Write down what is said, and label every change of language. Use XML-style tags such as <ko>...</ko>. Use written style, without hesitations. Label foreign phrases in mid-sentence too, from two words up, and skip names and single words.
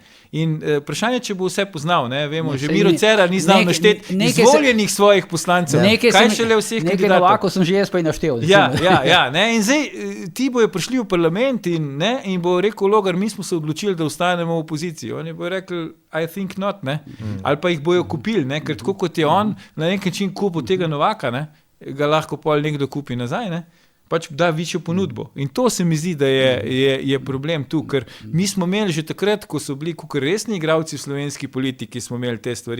<sl>In vprašanje, če bo vse poznal, ne? Vemo, že Miro Cerar ni znal našteti izvoljenih svojih poslancev. Kaj šele vseh kandidatov? Nekaj Novakov sem že jaz pa i naštel. Ja, ne? In zdaj ti bojo prišli v parlament in bo rekel Logar, mi smo se odločili, da ostanemo v opoziciji. Oni bojo rekli,</sl> <en>I think not,</en> <sl>ne? Ali pa jih bojo kupili, ne? Ker tako kot je on na nek način kupil tega Novaka, ne? Ga lahko pol nekdo kupi nazaj, ne? Pač da večjo ponudbo. In to se mi zdi, da je problem tu, ker mi smo imeli že takrat, ko so bili kakor resni igralci v slovenski politiki, smo imeli te stvari.</sl>